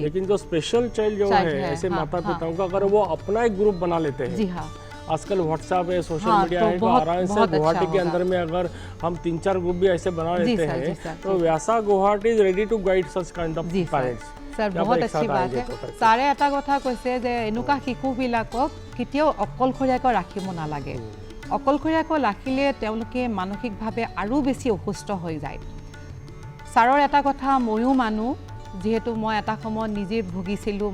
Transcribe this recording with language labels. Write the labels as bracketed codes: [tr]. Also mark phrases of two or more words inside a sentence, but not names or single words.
[hi] लेकिन जो [en] special child [hi] जो है ऐसे माता पिताओं का, अगर वो अपना एक ग्रुप बना लेते हैं, जी हाँ, आजकल व्हाट्सएप है, [en] social media [hi] है, तो आराम से गुवाहाटी के अंदर में अगर हम 3-4 ग्रुप भी ऐसे बना लेते हैं तो व्यासा गुवाहाटी [en] is ready to guide such kind of parents. [hi] सर बहुत अच्छी बात है। [as] ছাৰে এটা কথা কৈছে যে এনেকুৱা শিশুবিলাকক কেতিয়াও অকলশৰীয়াকৈ ৰাখিব নালাগে। অকলশৰীয়াকৈ ৰাখিলে তেওঁলোকে মানসিকভাৱে আৰু বেছি অসুস্থ হৈ যায়। ছাৰৰ এটা কথা ময়ো মানো, যিহেতু মই এটা সময়ত নিজে ভুগিছিলোঁ।